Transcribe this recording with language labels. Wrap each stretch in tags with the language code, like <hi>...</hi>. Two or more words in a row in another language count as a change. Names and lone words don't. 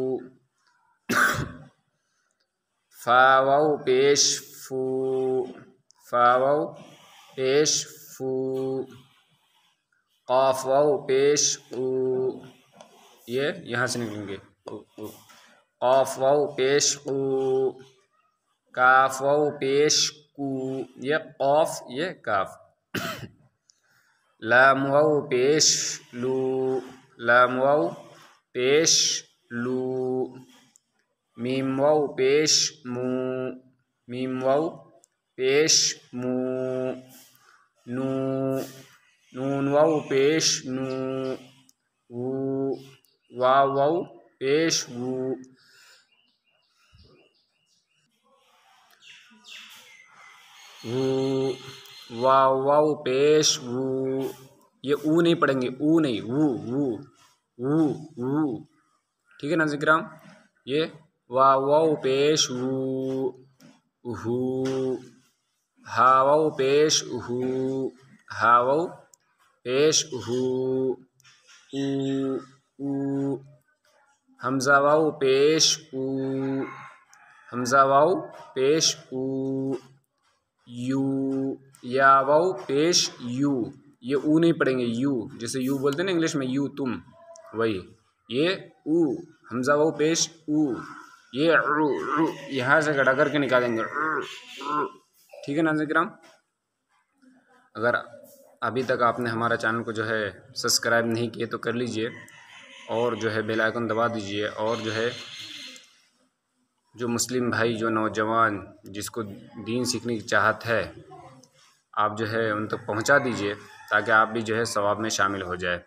<ur>فا واو پیش فو، فا واو پیش فو، قاف واو پیش قو، یہ یہاں سے نکلیں گے، قاف واو پیش قو، کاف واو پیش کو، یہ قاف یہ کاف، لام واو پیش لو، لام واو پیش لو، میم واو پیش مو، میم واو پیش مو، نو، نون واو پیش نو، وو، واو واو پیش وو، وو، واو واو پیش وو، یہ او نہیں پڑھیں گے، او نہیں، وو وو وو وو، ٹھیک ہے ناظرین کرام، یہ واو واو پیش وو، ہو، ہا واو پیش ہو، ہا واو پیش ہو، او، او، حمزہ واو پیش او، حمزہ واو پیش او، یو، یا واو پیش یو، یہ او نہیں پڑھیں گے، یو جیسے یو بولتے ہیں نا انگلش میں، یو تم، وہی، یہ او، حمزہ واو پیش او، یہ عو، عو، یہاں سے گڑا کر کے نکالیں گے، ٹھیک ہے ناظرین کرام۔ اگر ابھی تک آپ نے ہمارا چینل کو جو ہے سبسکرائب نہیں کیے تو کر لیجئے، اور جو ہے</ur> <en>bell icon</en> <ur>دبا دیجئے، اور جو ہے جو مسلم بھائی، جو نوجوان جس کو دین سیکھنے کی چاہت ہے، آپ جو ہے ان تک پہنچا دیجئے تاکہ آپ بھی جو ہے ثواب میں شامل ہو جائے۔</ur>